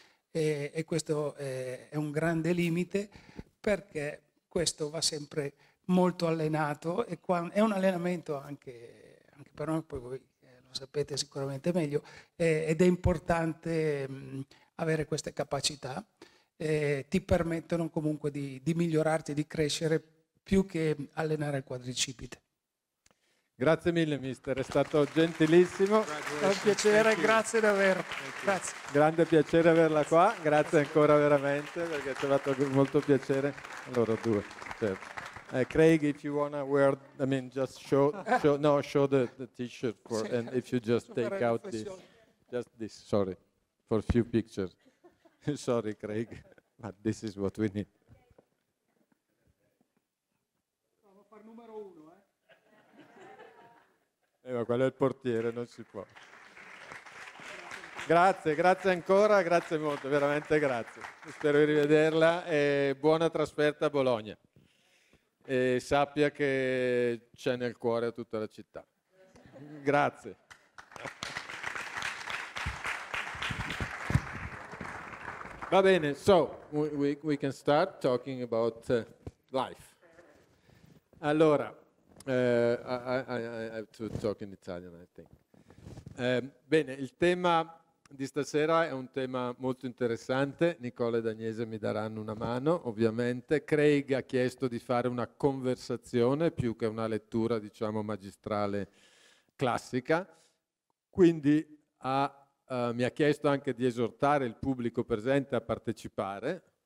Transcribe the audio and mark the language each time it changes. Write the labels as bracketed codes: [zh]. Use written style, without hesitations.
[it] E questo è un grande limite, perché questo va sempre molto allenato e è un allenamento anche per noi, poi voi lo sapete sicuramente meglio, ed è importante avere queste capacità, ti permettono comunque di migliorarti, di crescere più che allenare il quadricipite. Grazie mille mister, è stato gentilissimo. È un piacere, grazie davvero. Grazie. Grande piacere averla qua, grazie ancora veramente perché ci ha fatto molto piacere. Allora due, certo. [en] Craig, if you wanna wear, I mean, just show the t-shirt for, and if you just take out this, sorry, for a few pictures. Sorry, Craig, but this is what we need. [it] Provo a fare numero 1, ma quello è il portiere, non si può. Grazie ancora, grazie molto, veramente grazie. Spero di rivederla e buona trasferta a Bologna. E sappia che c'è nel cuore tutta la città. Grazie. Va bene, [en] so we can start talking about life. Allora, I have to talk in Italian, I think. [it] Bene, il tema di stasera è un tema molto interessante. Nicola ed Agnese mi daranno una mano, ovviamente. Craig ha chiesto di fare una conversazione più che una lettura, diciamo, magistrale classica. Quindi mi ha chiesto anche di esortare il pubblico presente a partecipare.